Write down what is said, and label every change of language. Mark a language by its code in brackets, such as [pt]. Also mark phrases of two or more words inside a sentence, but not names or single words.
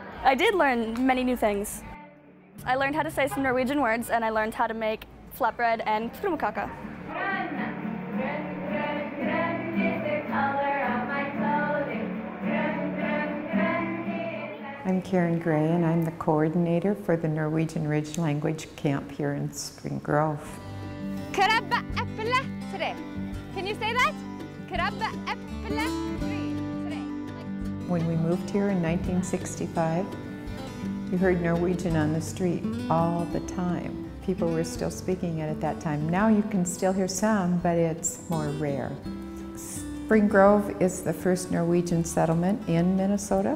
[en] I did learn many new things. I learned how to say some Norwegian words, and I learned how to make flatbread and krumkake. I'm Karen Gray, and I'm the coordinator for the Norwegian Ridge Language Camp here in Spring Grove. [no] Krabbe, eple, tre. [en] Can you say that? [no] Krabbe, eple, tre. [en] When we moved here in 1965, you heard Norwegian on the street all the time. People were still speaking it at that time. Now you can still hear some, but it's more rare. Spring Grove is the first Norwegian settlement in Minnesota.